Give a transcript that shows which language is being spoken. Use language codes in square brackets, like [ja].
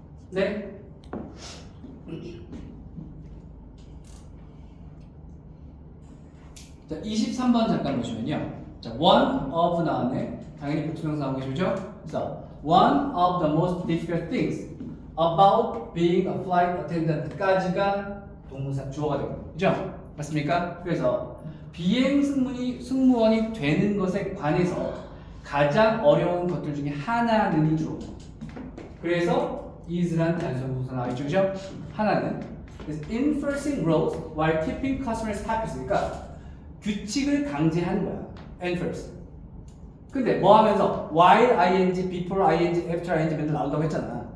[ko] 네. 자, 23번 잠깐 보시면요. 자, one of 다음에 당연히 부투명사 나오고 계시죠? 그래서 [en] one of the most difficult things about being a flight attendant까지가 [ko] 동사 주어가 되고, 그죠? 맞습니까? 그래서 비행 승무원이 되는 것에 관해서 가장 어려운 것들 중에 하나는 주어. 그래서 is란 단순 동사 나와있죠, 그죠? 하나는 [en] is enforcing rules while keeping customers happy. [ko] 그러니까 규칙을 강제하는 거야. enforce. 근데 뭐 하면서 while ing, before ing, after ing 맨날 나온다고 했잖아.